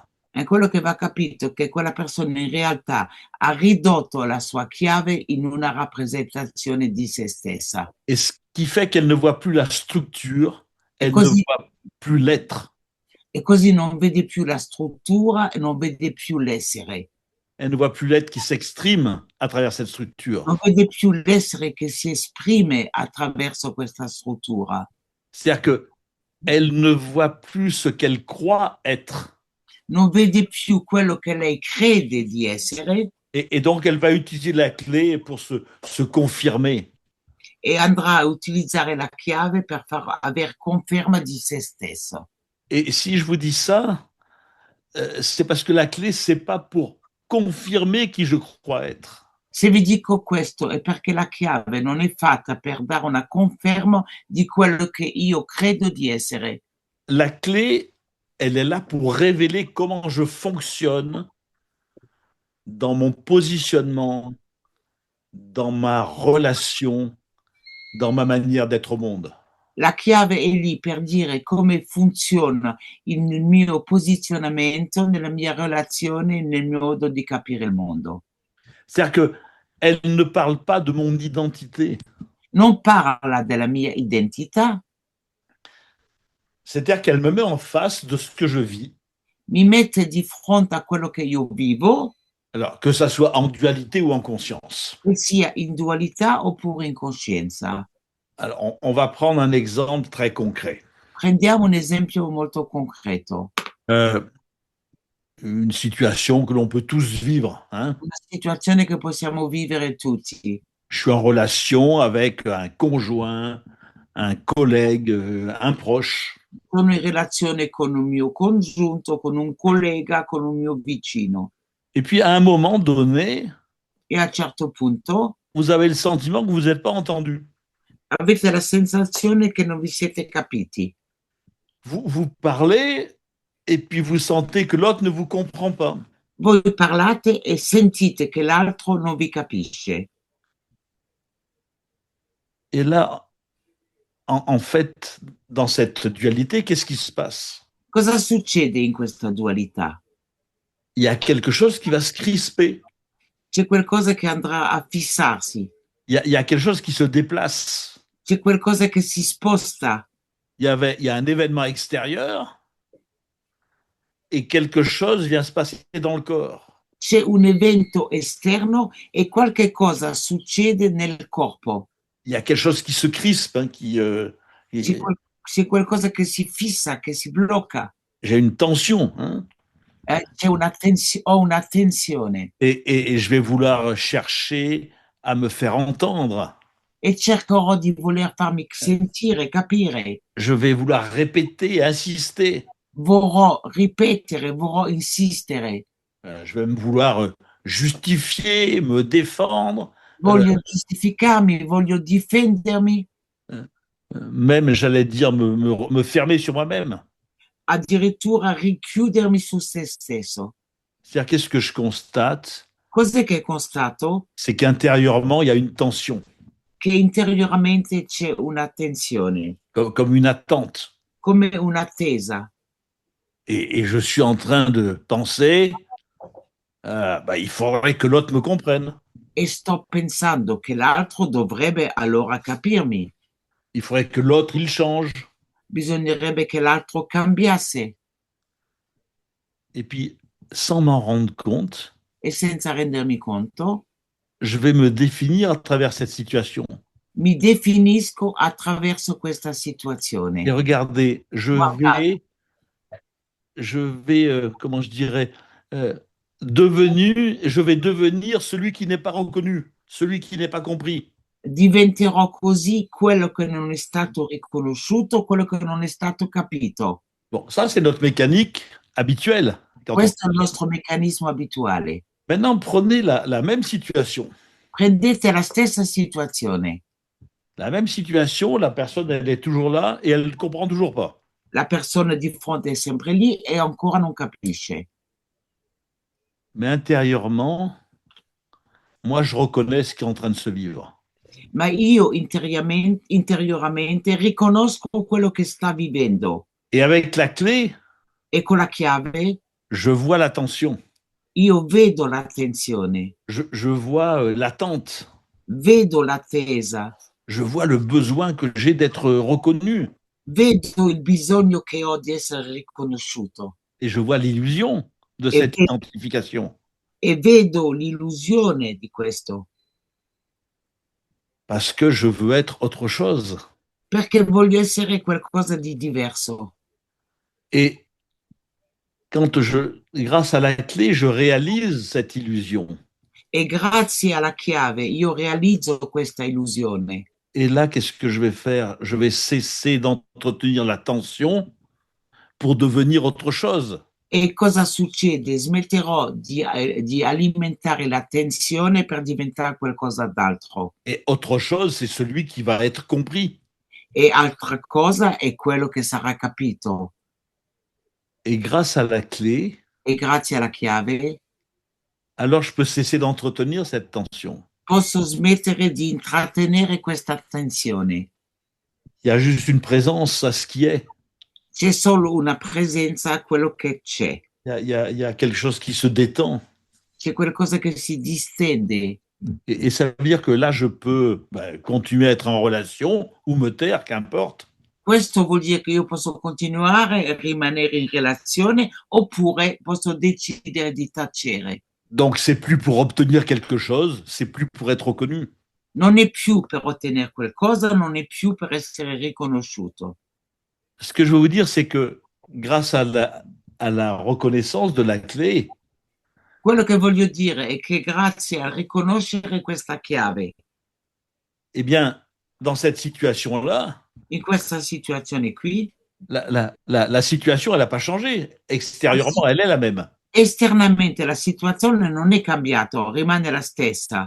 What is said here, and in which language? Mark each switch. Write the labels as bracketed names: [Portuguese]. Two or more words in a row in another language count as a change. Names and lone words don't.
[Italian] E quello che va capito è che quella persona in realtà ha ridotto la sua chiave in una rappresentazione di se stessa. [French] Et ce qui fait qu'elle ne voit plus la structure, [Italian] E [French] elle ne [Italian] così, [French] voit plus l'être, [Italian] e così non vede più la struttura e non vede più l'essere. [French] elle ne voit plus l'être qui s'exprime à travers cette structure. [Italian] Non vede più l'essere che si esprime attraverso questa struttura. [French] C'est-à-dire que elle ne voit plus ce qu'elle croit être. [Italian] Non vede più quello che lei crede di essere [French] Et donc, elle va utiliser la clé pour se confirmer. [Italian] e andrà a utilizzare la chiave per far aver conferma di se stesso. [French] Et si je vous dis ça, c'est parce que la clé, c'est pas pour confirmer qui je crois être. [Italian] Se vi dico questo è perché la chiave non è fatta per dare una conferma di quello che io credo di essere. [French] La clé, elle est là pour révéler comment je fonctionne dans mon positionnement, dans ma relation, dans ma manière d'être au monde. [Italian] La chiave è lì per dire come funziona il mio posizionamento, nella mia relazione, nel mio modo di capire il mondo. [French] C'est-à-dire qu'elle ne parle pas de mon identité. [Italian] Non parla della mia identità, [French] C'est-à-dire qu'elle me met en face de ce que je vis. [Italian] mi mette di fronte a quello che io vivo, [French] Alors, que ça soit en dualité ou en conscience. [Italian] che sia in dualità oppure in coscienza. [French] Alors, on va prendre un exemple très concret. [Italian] Prendiamo un esempio molto concreto. [French] Une situation que l'on peut tous vivre. Hein. [Italian] Una situazione che possiamo vivere tutti. [French] Je suis en relation avec un conjoint, un collègue, un proche. [Italian] Sono in relazione con un mio congiunto, con un collega, con un mio vicino. [French] Et puis, à un moment donné, [Italian] E a un certo punto [French] vous avez le sentiment que vous n'êtes pas entendu. [Italian] avete la sensazione che non vi siete capiti. [French] Vous parlez et puis vous sentez que l'autre ne vous comprend pas. [Italian] Voi parlate e sentite che l'altro non vi capisce. [French] Et là, en fait, dans cette dualité, qu'est-ce qui se passe? [Italian] Cosa succede in questa dualità? [French] Il y a quelque chose qui va se crisper. [Italian] C'è qualcosa che andrà a fissarsi, [French] Il y a quelque chose qui se déplace. [Italian] c'è qualcosa che si sposta, [French] Il y a un événement extérieur et quelque chose vient se passer dans le corps. [Italian] c'è un evento esterno e qualche cosa succede nel corpo. [French] Il y a quelque chose qui se crispe, hein, [Italian] C'è qualcosa che si fissa, che si blocca. [French] j'ai une tension, hein, [Italian] C'è ho una tensione [French] et je vais vouloir chercher à me faire entendre. [Italian] e cercherò di voler farmi sentire, capire. [French] Je vais vouloir répéter, insister. [Italian] vorrò ripetere, vorrò insistere, [French] Je vais me vouloir justifier, me défendre, euh, [Italian] voglio giustificarmi, voglio difendermi, [French] même, j'allais dire, me fermer sur moi-même. [Italian] addirittura richiudermi su se stesso. [French] C'est-à-dire, qu'est-ce que je constate? [Italian] Cos'è che constato? [French] C'est qu'intérieurement, il y a une tension, [Italian] Che interiormente c'è una tensione, [French] comme une attente. [Italian] come un'attesa. [French] Et je suis en train de penser, il faudrait que l'autre me comprenne. [Italian] E sto pensando che l'altro dovrebbe allora capirmi. [French] Il faudrait que l'autre, il change. [Italian] Bisognerebbe che l'altro cambiasse. [French] Et puis, sans m'en rendre compte, [Italian] E senza rendermi conto, [French] je vais me définir à travers cette situation. [Italian] mi definisco attraverso questa [French] Et [Italian] situazione. [French] regardez, [Italian] Guardate, [French] comment je dirais, je vais devenir celui qui n'est pas reconnu, celui qui n'est pas compris. [Italian] diventerò così quello che non è stato riconosciuto, quello che non è stato capito. [French] Bon, ça, c'est notre mécanique habituelle. [Italian] Questo è il nostro meccanismo abituale. [French] Maintenant, prenez la même situation. [Italian] Prendete la stessa situazione. [French] La même situation, la personne, elle est toujours là et elle ne comprend toujours pas. [Italian] La persona di fronte è sempre lì e ancora non capisce. [French] Mais intérieurement, moi, je reconnais ce qui est en train de se vivre. [Italian] Ma io interiormente riconosco quello che sta vivendo [French] Et avec la clé, [Italian] e con la chiave [French] je vois la tension, [Italian] io vedo la tensione, [French] je vois l'attente, [Italian] vedo l'attesa, [French] je vois le besoin que j'ai d'être reconnu [Italian] vedo il bisogno che ho di essere riconosciuto [French] et je vois l'illusion de [Italian] e, [French] cette identification [Italian] e vedo l'illusione di questo, [French] parce que je veux être autre chose. [Italian] perché voglio essere qualcosa di diverso. [French] Et grâce à la clé, je réalise cette illusion. [Italian] E grazie alla chiave io realizzo questa illusione. [French] Et là, qu'est-ce que je vais faire? Je vais cesser d'entretenir la tension pour devenir autre chose. [Italian] E cosa succede? Smetterò di alimentare la tensione per diventare qualcosa d'altro. [French] Et autre chose, c'est celui qui va être compris. [Italian] E altra cosa è quello che sarà capito. [French] Et grâce à la clé, [Italian] E grazie alla chiave [French] alors je peux cesser d'entretenir cette tension. [Italian] posso smettere di intrattenere questa tensione. [French] Il y a juste une présence à ce qui est. [Italian] C'è solo una presenza a quello che c'è. [French] Il y a quelque chose qui se détend. [Italian] C'è qualcosa che si distende. [French] Et ça veut dire que là, je peux continuer à être en relation ou me taire, qu'importe. [Italian] Questo vuol dire che io posso continuare a rimanere in relazione oppure posso decidere di tacere. [French] Donc, c'est plus pour obtenir quelque chose, c'est plus pour être reconnu. [Italian] Non è più per ottenere qualcosa, non è più per essere riconosciuto. [French] Ce que je veux vous dire, c'est que grâce à la reconnaissance de la clé, [Italian] Quello che voglio dire è che grazie a riconoscere questa chiave, [French] eh bien, dans cette situation-là, [Italian] in questa situazione qui, [French] la situation, elle n'a pas changé. Extérieurement, elle est la même. [Italian] esternamente la situazione non è cambiata, rimane la stessa,